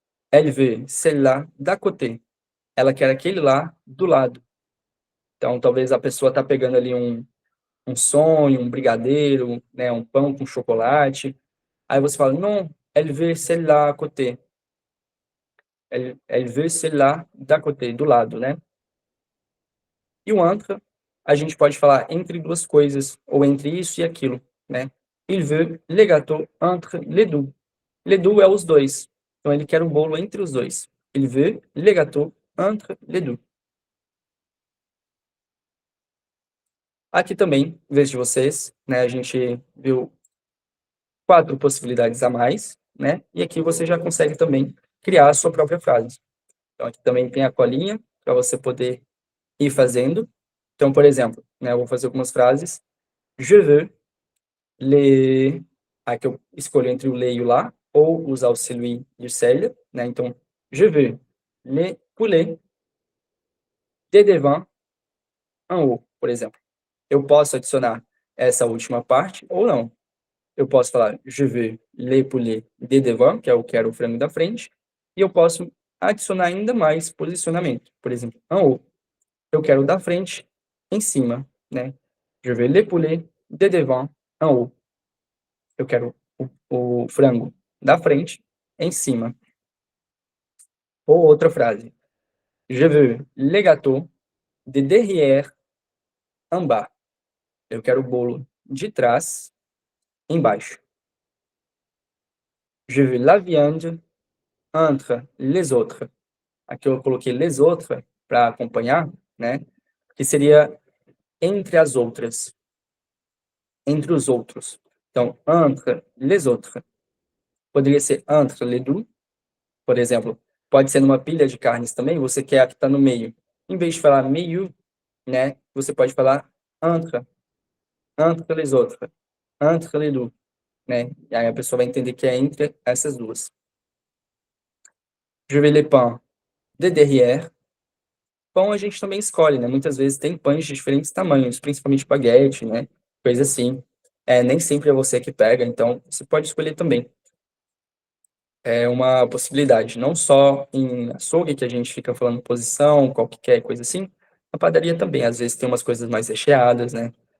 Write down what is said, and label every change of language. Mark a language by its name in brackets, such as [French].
[French] Elle veut celle-là d'à côté. [Portuguese] Ela quer aquele lá do lado. Então, talvez a pessoa está pegando ali um sonho, um brigadeiro, né, um pão com chocolate. Aí você fala, [French] non, elle veut celle-là à côté. Elle veut celle-là d'à côté, [Portuguese] do lado, né? E o entre, a gente pode falar entre duas coisas, ou entre isso e aquilo, né? [French] Il veut le gâteau entre les deux. Les deux [Portuguese] é os dois. Então, ele quer o bolo entre os dois. [French] Il veut le gâteau entre les deux. [Portuguese] Aqui também, em vez de vocês, né, a gente viu 4 possibilidades a mais, né? E aqui você já consegue também criar a sua própria frase. Então, aqui também tem a colinha para você poder ir fazendo. Então, por exemplo, né, eu vou fazer algumas frases. [French] Je veux les... [Portuguese] Aqui eu escolho entre o le e o lá, ou usar o celui e o celle, né? Então, [French] je veux les poulets de devant en haut, [Portuguese] por exemplo. Eu posso adicionar essa última parte ou não. Eu posso falar [French] je veux les poulets de devant, [Portuguese] que é o que era o frango da frente, e eu posso adicionar ainda mais posicionamento. Por exemplo, [French] en haut. [Portuguese] Eu quero o da frente em cima, né? [French] Je veux les poulets de devant en haut. [Portuguese] Eu quero o frango da frente em cima. Ou outra frase. [French] Je veux les gâteaux de derrière en bas. [Portuguese] Eu quero o bolo de trás embaixo. [French] Je veux la viande entre les autres. [Portuguese] Aqui eu coloquei [French] les autres [Portuguese] para acompanhar, né? Que seria entre as outras. Entre os outros. Então, [French] entre les autres. [Portuguese] Poderia ser [French] entre les deux, [Portuguese] por exemplo. Pode ser numa pilha de carnes também, você quer a que está no meio. Em vez de falar meio, né? Você pode falar [French] entre les autres, entre les deux, [Portuguese] né? E aí a pessoa vai entender que é entre essas duas. Je veux les pains de derrière. Pão a gente também escolhe, né? Muitas vezes tem pães de diferentes tamanhos, principalmente espaguete, né? Coisa assim. Nem sempre é você que pega, então você pode escolher também. É uma possibilidade, não só em açougue, que a gente fica falando posição, qualquer coisa assim, na padaria também, às vezes tem umas coisas mais recheadas, né?